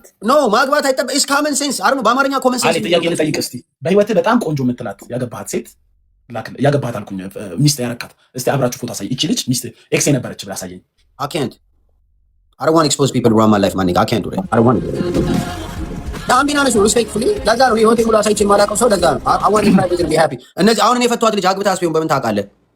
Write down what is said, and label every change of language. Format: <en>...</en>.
<am>ኖ ማግባት አይጠበቅ ኢስ ኮመን ሴንስ አር ነው በአማርኛ ኮመን ሴንስ። ጥያቄ ልጠይቅ እስቲ። በህይወትህ በጣም ቆንጆ የምትላት ያገባሃት ሴት ያገባሃት አልኩኝ ሚስት ያረካት እስቲ አብራችሁ ፎቶ አሳይ። እቺ ልጅ ሚስት ኤክስ የነበረች ብላ አሳየኝ።</am> <en>I can't expose people around my life, man. I can't do that. I don't want to do that. I'm being honest with you, respectfully.</en> <am>ለዛ ነው ህይወቴ ሙሉ አሳይቼ የማላውቀው ሰው ለዛ ነው።</am> <en>I want my private to be happy.</en> <am>እነዚህ አሁን እኔ የፈቷት ልጅ አግብታ አስቢውን በምን ታውቃለህ?</am>